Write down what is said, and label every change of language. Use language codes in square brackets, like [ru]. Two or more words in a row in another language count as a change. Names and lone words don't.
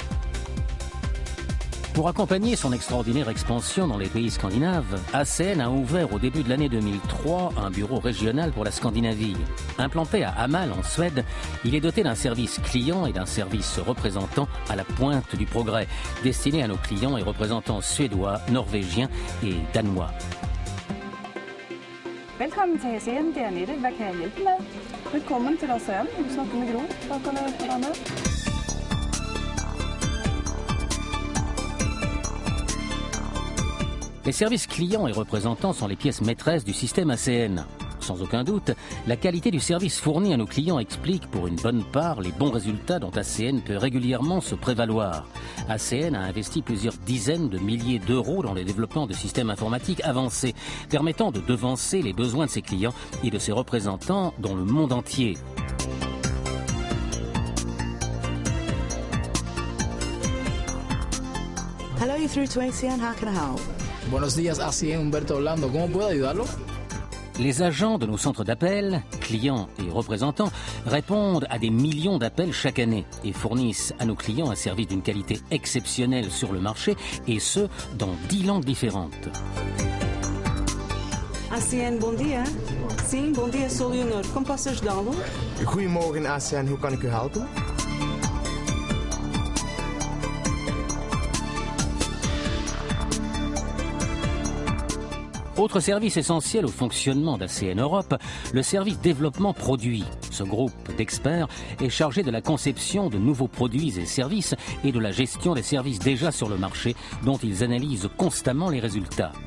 [fr] Pour accompagner son extraordinaire expansion dans les pays scandinaves, ACN a ouvert au début de l'année 2003 un bureau régional pour la Scandinavie. Implanté à Hamal en Suède, il est doté d'un service client et d'un service représentant à la pointe du progrès, destiné à nos clients et représentants suédois, norvégiens et danois. [da] Velkommen til ACN, det er Annette. Hvad kan jeg hjælpe med? Velkommen til ACN. [no] Du snakker med Gro. Hva kan jeg hjelpe deg med? [fr] Les services clients et représentants sont les pièces maîtresses du système ACN. Sans aucun doute, la qualité du service fourni à nos clients explique pour une bonne part les bons résultats dont ACN peut régulièrement se prévaloir. ACN a investi plusieurs dizaines de milliers d'euros dans le développement de systèmes informatiques avancés, permettant de devancer les besoins de ses clients et de ses représentants dans le monde entier. [en] Hello, you're through to ACN. How can I help? [es] Buenos días, ACN, Humberto hablando. ¿Cómo puedo ayudarlo? [fr] Les agents de nos centres d'appel, clients et représentants, répondent à des millions d'appels chaque année et fournissent à nos clients un service d'une qualité exceptionnelle sur le marché, et ce, dans 10 langues différentes. [pt] ACN, bom dia. Sim, bom dia, sou Leonor. Como posso ajudá-lo? [nl] Goedemorgen ACN, hoe kan ik u helpen? [fr] Autre service essentiel au fonctionnement d'ACN Europe, le service développement produit. Ce groupe d'experts est chargé de la conception de nouveaux produits et services et de la gestion des services déjà sur le marché dont ils analysent constamment les résultats.